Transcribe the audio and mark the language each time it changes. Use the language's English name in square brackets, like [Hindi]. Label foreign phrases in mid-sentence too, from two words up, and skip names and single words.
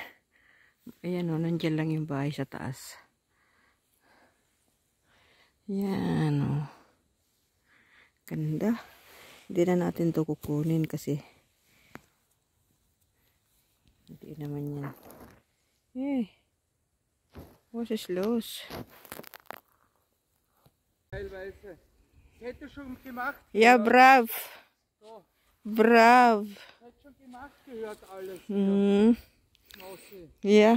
[Filipino] Ayan, oh. Nandiyan lang yung bahay sa taas. Ayan, oh. Ganda. Hindi na natin to kukunin kasi hindi naman yan. [German] Was ist los? Teilweise. Hätte schon gemacht. Ja, brav. So. Brav. Hätte schon gemacht gehört alles. Ja.